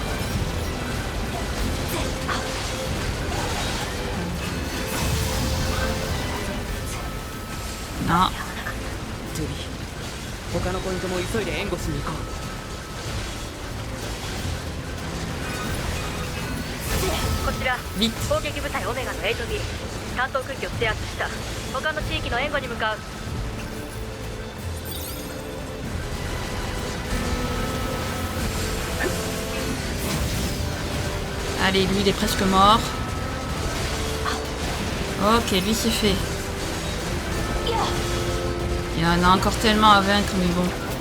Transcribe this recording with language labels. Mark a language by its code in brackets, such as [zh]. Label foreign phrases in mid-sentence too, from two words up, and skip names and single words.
[fr] Non. Vite. [ja] 攻撃部隊オメガの 8B 担当区域を制圧した。他の地域の援護に向かう。 [fr] Allez, lui il est presque mort. Ok, lui c'est fait. Il y en a encore tellement à vaincre, mais bon.